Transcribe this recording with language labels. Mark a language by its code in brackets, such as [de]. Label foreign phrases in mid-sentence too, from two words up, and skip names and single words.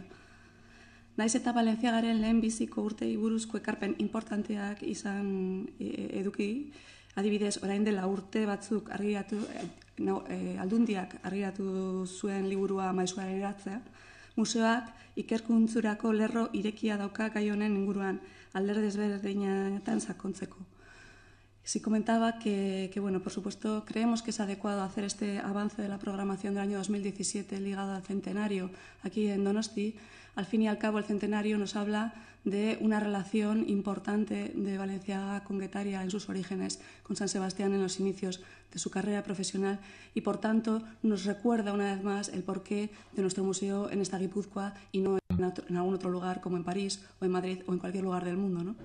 [eu] Naiz eta Balenciagaren lehen biziko urtei buruzko ekarpen importanteak izan eduki, adibidez, orain dela urte batzuk Aldundiak argiratu zuen liburua Maizuaren eratzea, museoak ikerkuntzurako lerro irekia dauka gai honen inguruan, alderdi desberdinetan sakontzeko. [es] Sí comentaba que, bueno, por supuesto, creemos que es adecuado hacer este avance de la programación del año 2017 ligado al centenario aquí en Donosti. Al fin y al cabo, el centenario nos habla de una relación importante de Balenciaga con Guetaria en sus orígenes, con San Sebastián en los inicios de su carrera profesional y, por tanto, nos recuerda una vez más el porqué de nuestro museo en esta Guipúzcoa y no en algún otro lugar como en París o en Madrid o en cualquier lugar del mundo, ¿no?